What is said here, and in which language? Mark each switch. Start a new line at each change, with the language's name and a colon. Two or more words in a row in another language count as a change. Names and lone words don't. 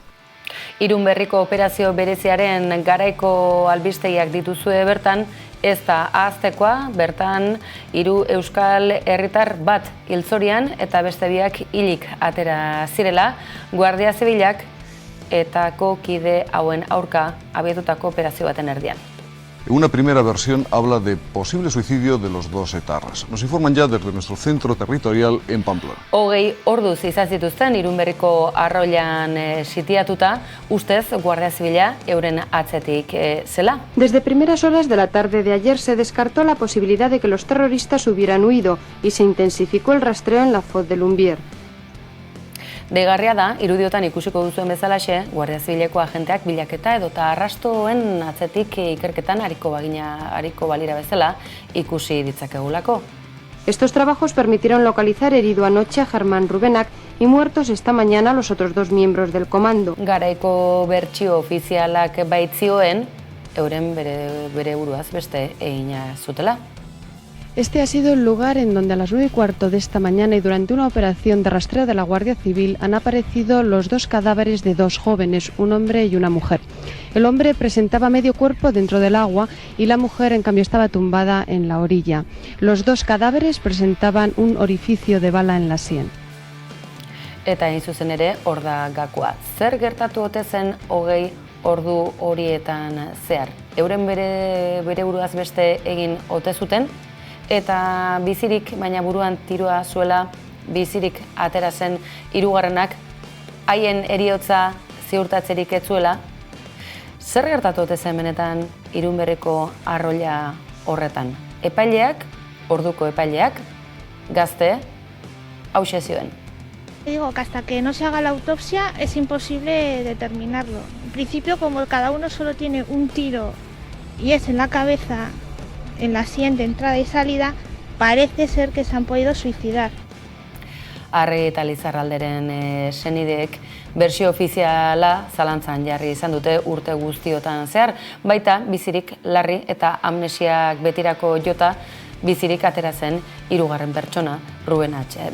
Basque: Irun berriko operazio bereziaren garaiko albistegiak dituzue bertan, ez da ahaztekoa, bertan 3 euskal herritar bat hilzorian eta beste biak hilik atera zirela, guardia zibilak etako kide hauen aurka abiatutako operazio baten erdian.
Spanish: Una primera versión habla de posible suicidio de los 2 etarras. Nos informan ya desde nuestro centro territorial en Pamplona.
Basque: 20 orduz izan zituzten Irun berriko arroilan sitiatuta, ustez Guardia Zibila euren atzetik zela.
Spanish: Desde primeras horas de la tarde de ayer se descartó la posibilidad de que los terroristas hubieran huido y se intensificó el rastreo en la Foz de Lumbier.
Basque: Deigarria da, irudiotan ikusiko duzuen bezalaxe, Guardia Zibileko agenteak bilaketa edota arrastoen atzetik ikerketan ariko balira bezala ikusi ditzakegulako.
Spanish: Estos trabajos permitieron localizar herido anoche a Germán Rubenak y muertos esta mañana los otros 2 miembros del comando.
Basque: Garaiko bertsio ofizialak baitzioen, euren bere buruaz beste egina zutela.
Spanish: Este ha sido el lugar en donde a las 9:15 de esta mañana y durante una operación de rastreo de la Guardia Civil han aparecido los 2 cadáveres de 2 jóvenes, un hombre y una mujer. El hombre presentaba medio cuerpo dentro del agua y la mujer en cambio estaba tumbada en la orilla. Los 2 cadáveres presentaban un orificio de bala en la sien.
Basque: Eta hain zuzen ere, hor da gakoa. Zer gertatu ote zen 20 ordu horietan zehar? Euren bere buruaz beste egin ote zuten, eta bizirik, baina buruan tiroa zuela, bizirik atera zen hirugarrenak, haien heriotza ziurtatzerik ez zuela. Zer gertatu ote zen benetan Irunberriko arroila horretan? Epaileak, orduko epaileak, gazte, hauxe zioen.
Spanish: Digo que hasta que no se haga la autopsia es imposible determinarlo. En principio, como cada uno solo tiene un tiro y es en la cabeza, en la sien de entrada y salida, parece ser que se han podido suicidar.
Basque: Arregi eta Lizarralderen senideek bersio ofiziala zalantzan jarri izan dute urte guztiotan zehar, baita bizirik larri eta amnesiak betirako jota bizirik atera zen hirugarren pertsona, Ruben H.